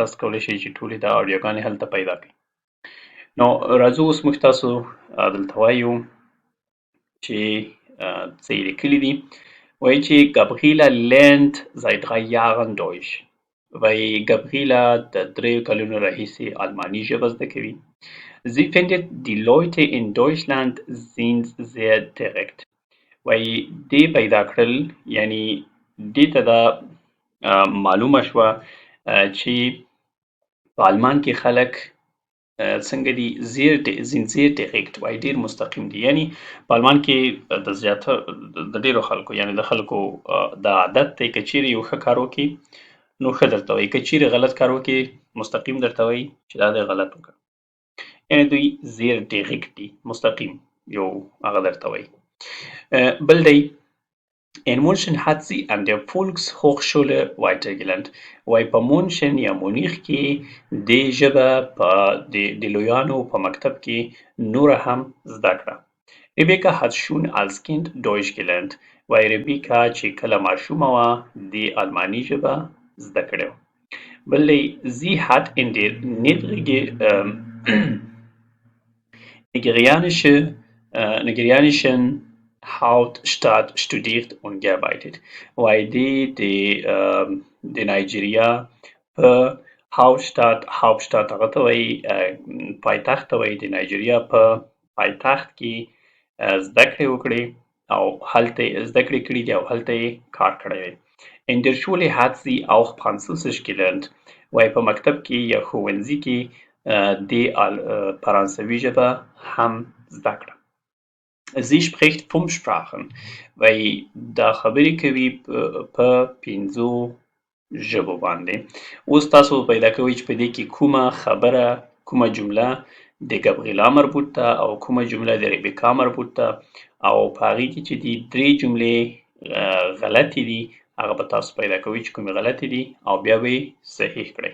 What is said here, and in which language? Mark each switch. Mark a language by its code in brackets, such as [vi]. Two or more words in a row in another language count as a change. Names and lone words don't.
[ps] تاسو کولی شئ چې ټولې د آډیوګانې هلته پیدا کړئ. نو راځو اوس موږ تاسو دلته وایو چې څه یې لیکلي دي. وایي چې [de] Gabriela lernt seit 3 Jahren Deutsch. [ps] وایي Gabriela د 3 کلونو راهیسې الماني ژبه زده کوي. [de] Sie findet, die Leute in Deutschland sind sehr direkt. [ps] وایي دې پیدا کړل یعنی دې ته دا معلومه شوه چې په آلمان کې خلک څنګه دي [de] sind sehr direkt [ps] وایي ډېر مستقیم دي. یعنی په آلمان کې د ډېرو خلکو یعنی د خلکو دا عادت دی که چیرې یو ښه کار وکړي نو ښه درته وایي، که چیرې غلط کار وکړي مستقیم درته وایي چې دا دی غلط وکړه. یعنی دوی [de] sehr direkt [ps] دي، مستقیم یو هغه درته وایي. بل دی [de] In München hat sie an der Volkshochschule weitergelernt. [ps] وایي په مونشن یا مونیخ کې دې ژبه په د لویانو په مکتب کې نوره هم زده کړه. [de] Rebecca hat schon als Kind Deutsch gelernt. [ps] وایي ربیکا چې کله ماشومه وه د آلماني ژبه زده کړې وه. بل دی [de] sie hat in der nigerianischen Hauptstadt studiert und gearbeitet. [ps] وایي د نایجیریا په Hauptstadt هغه ته وایي پایتخت ته وایي د نایجیریا په پایتخت کې زده کړې وکړې او هلته زده کړې کړي دي او هلته یې کار کړی دی. [de] In der Schule hat sie auch Französisch gelernt. [ps] وایي په مکتب کې یا ښوونځي کې د فرانسوي ژبه هم زده کړه. [de] Sie spricht 5 Sprachen. [ps] وایي دا خبرې کوي په 5 ژبو باندې. اوس تاسو پیدا کوئ چې په دې کې کومه خبره کومه جمله د ګبریلا مربوط ده او کومه جمله د ریبیکا مربوط ده او په هغې کې چې دي 3 جملې غلطې دي هغه به تاسو پیدا کوئ چې کومې غلطې دي او بیا به یې صحیح کړئ.